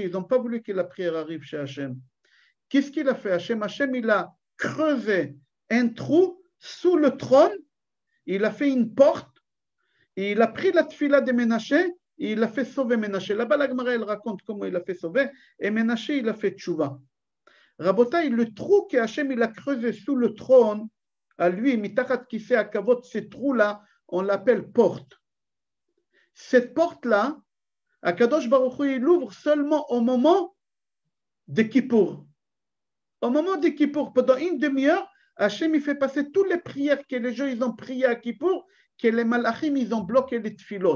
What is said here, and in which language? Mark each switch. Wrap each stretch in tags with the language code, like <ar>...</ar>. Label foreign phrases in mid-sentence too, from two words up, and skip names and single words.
<fr>Ils n'ont pas voulu que la prière arrive chez Hachem. Qu'est-ce qu'il a fait Hachem, il a creusé un trou sous le trône, il a fait une porte, et il a pris la tfila de Ménaché, et il a fait sauver Ménaché. Là-bas, la Gemara, elle raconte comment il a fait sauver, et Ménaché, il a fait tchouva. Rabotai, le trou que Hachem, il a creusé sous le trône, à lui,</fr> <he>מתחת כסא הכבות,</he> <fr>ce trou-là, on l'appelle porte. Cette porte-là,</fr> <he>הקדוש ברוך הוא,</he> <fr>il l'ouvre seulement au moment de Kippour. Au moment de Kippour, pendant une demi-heure, Hachem il fait passer toutes les prières que les gens ils ont priées à Kippour, que les malachim ils ont bloqué les tfilot.</fr>